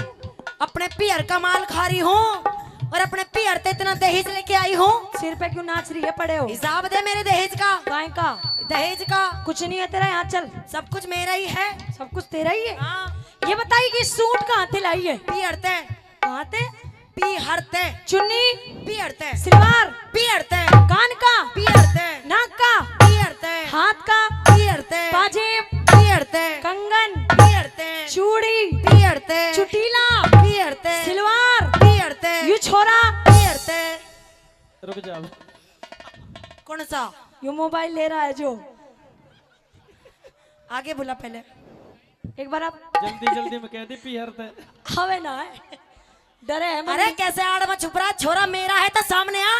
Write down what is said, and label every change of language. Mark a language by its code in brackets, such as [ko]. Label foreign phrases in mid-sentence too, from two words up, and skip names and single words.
[hi] अपने पियर का माल खा रही हूँ और अपने पियर ते इतना दहेज लेके आई हूँ। सिर पे क्यों नाच रही है? पड़े हो? हिसाब दे मेरे दहेज का। गाय का दहेज का कुछ नहीं है तेरा, यहाँ चल। सब कुछ मेरा ही है। सब कुछ तेरा ही है। हाँ, ये बताइए कि सूट कहाँ से लाई है? पियर ते कहाँ से? पियर ते चुन्नी, पियर ते सलवार, पियर ते कान का, पियर ते नाक का, पियर ते हाथ का, पियर ते पाजेब, पियर ते कंगन, पियर ते चूड़ी, पियर ते चुटीला, पियर ते सिलवार, पियर ते यू छोरा। पियर ते। रुक जा। कौन सा? यू मोबाइल ले रहा है जो। आगे बोला पहले। एक बार आप जल्दी जल्दी में कह दी पियर थे। हवे ना है डरे है अरे मम्मी। कैसे आड़ में छुप रहा, छोरा मेरा है तो सामने आ।